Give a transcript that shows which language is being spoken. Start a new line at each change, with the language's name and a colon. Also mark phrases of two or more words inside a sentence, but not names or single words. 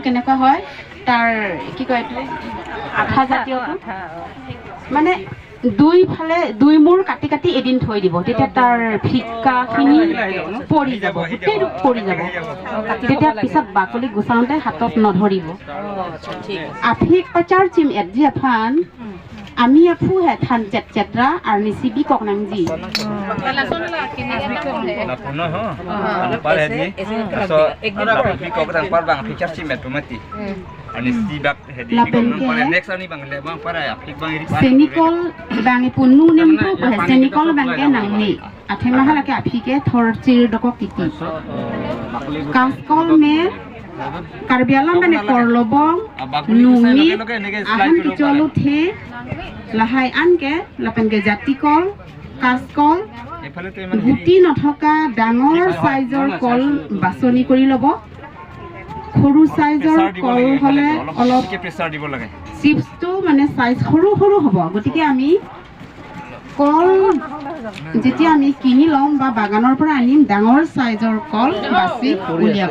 Assamese: কেনেকুৱা হয় তাৰ কি কয় আঠা জাতীয় মানে দুই মূৰ কাটি কাটি এদিন থৈ দিব তেতিয়া তাৰ ফিকাখিনি পৰি যাব গোটেইটো পৰি যাব তেতিয়া পিছত বাকলি গুচাওঁতে হাতত নধৰিব
Karbi: আফিক পাচাৰ চিম এজি আফান আমি আফু হে থান চেট চেটৰা আৰু নিচিবি কক নাংজি Senikol bangi punu nempu senikol bangi nangni atheng mahalake afike thorchir doko kiti kaskol me karbialam bane korlobong nungi ahan kicholu the lahai anke lapenke jatikol kaskol guti
Assamese: নথকা ডাঙৰ সাইজৰ কল বাছনি কৰি লব সৰু সাইজৰ কল হলে অলপ প্ৰেছাৰ দিব লাগে চিপছটো মানে সাইজ সৰু সৰু হ'ব গতিকে আমি কল যেতিয়া আমি কিনি লম বা বাগানৰ পৰা আনিম ডাঙৰ সাইজৰ কল বাছি উলিয়াব